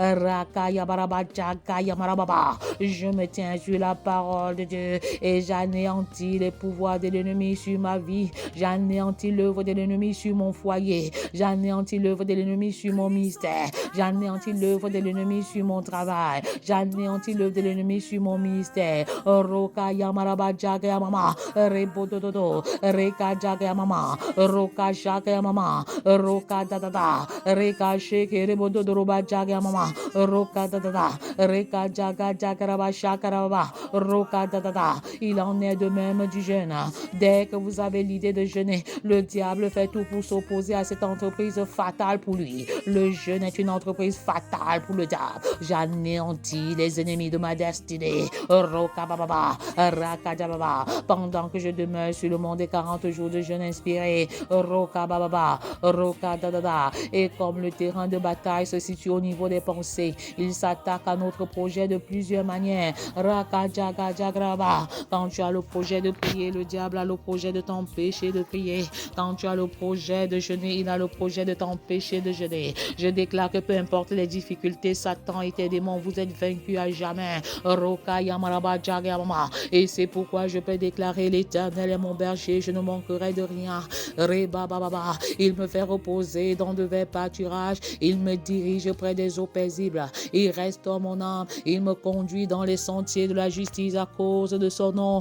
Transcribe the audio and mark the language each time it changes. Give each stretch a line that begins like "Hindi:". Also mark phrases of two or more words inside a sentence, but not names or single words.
French: Je me tiens sur la parole de Dieu et j'anéantis les pouvoirs de l'ennemi sur ma vie. J'anéantis l'œuvre de l'ennemi sur mon foyer. J'anéantis l'œuvre de l'ennemi sur mon ministère. J'anéantis l'œuvre de l'ennemi sur mon travail. J'anéantis l'œuvre de l'ennemi sur mon ministère. Roka yamaraba jaga mama rebododo reka jaga mama roka jaga mama roka dadada reka sheke rebododo roba jaga mama roka dadada reka jaga jaga raba shakaraba roka dadada. Il en est de même du jeûne. Dès que vous avez l'idée de jeûner, le diable fait tout pour s'opposer à cette entreprise fatale pour lui. Le jeûne est une entreprise fatale pour le diable. J'anéantis les ennemis de ma destinée. Roka bababa raka jababa. Pendant que je demeure sur le mont des 40 jours de jeûne inspiré, roka bababa roka dadada. Et comme le terrain de bataille se situe au niveau des pensées, il s'attaque à notre projet de plusieurs manières. Raka jaga jagraba. Quand tu as le projet de prier, le diable a le projet de t'empêcher de prier. Quand tu as le projet de jeûner, il a le projet de t'empêcher de jeûner. Je déclare que peu importe les difficultés, Satan et tes démons, vous êtes vaincus à jamais. Roka yamaraba jagamama. Et c'est pourquoi je peux déclarer: l'Éternel est mon berger, je ne manquerai de rien. Reba bababa. Il me fait reposer dans de verts pâturages. Il me dirige près des eaux paisibles. Il restaure mon âme. Il me conduit dans les sentiers de la justice à cause de son nom.